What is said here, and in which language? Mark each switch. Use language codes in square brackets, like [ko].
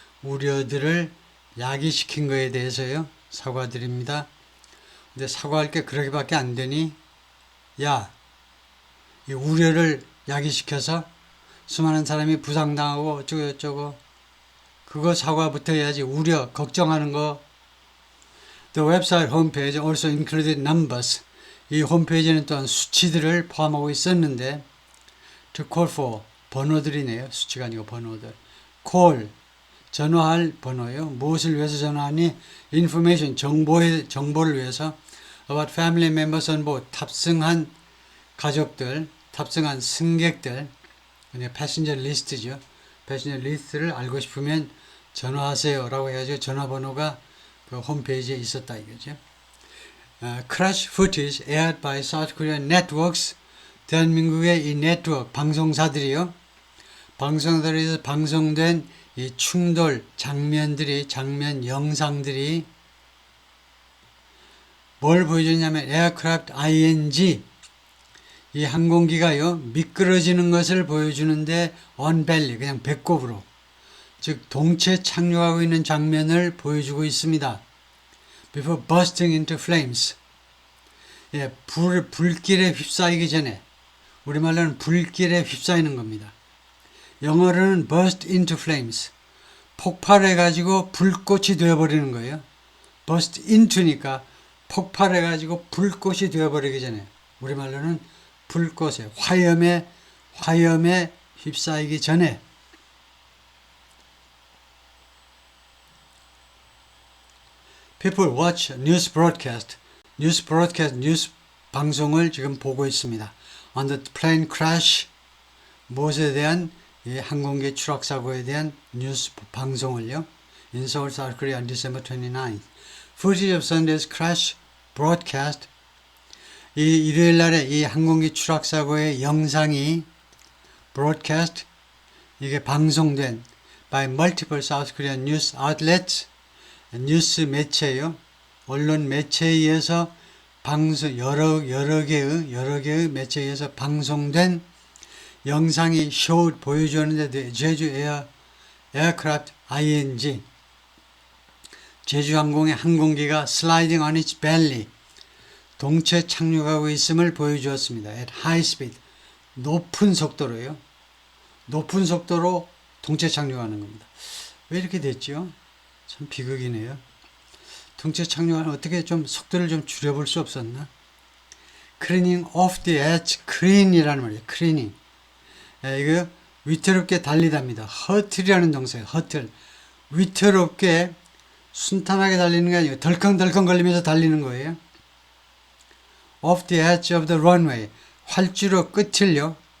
[ko] 우려들을 야기시킨 거에 대해서요. 사과드립니다. 근데 사과할 게 그러기밖에 안 되니 야, 이 우려를 야기시켜서 수많은 사람이 부상당하고 어쩌고 그거 사과부터 해야지. 우려, 걱정하는 거. [en] The website homepage also included numbers. [ko] 이 홈페이지는 또한 수치들을 포함하고 있었는데 [en] to call for, [ko] 번호들이네요. 수치가 아니고 번호들. call, 전화할 번호요. 무엇을 위해서 전화하니? information, 정보를 위해서. [en] about family members on board, [ko] 탑승한 가족들, 탑승한 승객들, 패신저 리스트죠. 패신저 리스트를 알고 싶으면 전화하세요 라고 해야죠. 전화번호가 그 홈페이지에 있었다 이거죠. [en] Crash footage aired by South Korean networks. [ko] 대한민국의 이 네트워크 방송사들이요. 방송사들에서 방송된 이 충돌 장면들이, 장면 영상들이 뭘 보여주냐면 aircraft ing, 이 항공기가요 미끄러지는 것을 보여주는데 [en] on belly, [ko] 그냥 배꼽으로, 즉 동체 착륙하고 있는 장면을 보여주고 있습니다. [en] Before bursting into flames, [ko] 예, 불길에 휩싸이기 전에, 우리말로는 불길에 휩싸이는 겁니다. 영어로는 [en] burst into flames, [ko] 폭발해가지고 불꽃이 되어버리는 거예요. burst into니까 폭발해가지고 불꽃이 되어버리기 전에, 우리말로는 불꽃에, 화염에 휩싸이기 전에. [en] People watch news broadcast. [ko] 뉴스 방송을 지금 보고 있습니다. [en] On the plane crash, [ko] 무엇에 대한, 이 항공기 추락 사고에 대한 뉴스 방송을요. [en] In Seoul, South Korea on December 29th. Footage of Sunday's crash broadcast. [ko] 이 일요일 날에 이 항공기 추락 사고의 영상이 broadcast, 이게 방송된 [en] by multiple South Korean news outlets, [ko] 뉴스 매체요. 언론 매체에 의해서 방송, 여러 개의 매체에 의해서 방송된 영상이 보여주었는데, 제주 에어크래프트 ing, 제주항공의 항공기가 [en] sliding on its belly, [ko] 동체 착륙하고 있음을 보여주었습니다. [en] at high speed, [ko] 높은 속도로요. 높은 속도로 동체 착륙하는 겁니다. 왜 이렇게 됐죠? 참 비극이네요. 동체 착륙하는, 어떻게 좀 속도를 좀 줄여볼 수 없었나? [en] Craning off the edge, crane [ko] 이라는 말이에요. [en] craning. [ko] 이거 위태롭게 달리답니다. 허틀이라는 동사예요. 허틀. 위태롭게 순탄하게 달리는 게 아니고 덜컹덜컹 걸리면서 달리는 거예요. [en] Off the edge of the runway. [ko] 활주로 끝을요.